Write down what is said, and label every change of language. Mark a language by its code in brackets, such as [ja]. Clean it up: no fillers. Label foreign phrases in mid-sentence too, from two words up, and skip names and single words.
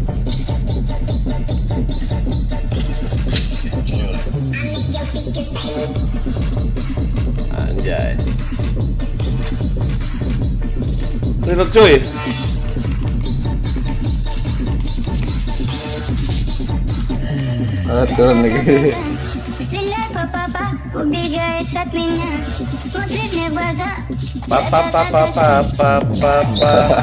[id] Anjay. Reload cuy. Turun lagi. [ru] Стреляй, папа, убегаешь от меня. Смотри мне в глаза. Papa.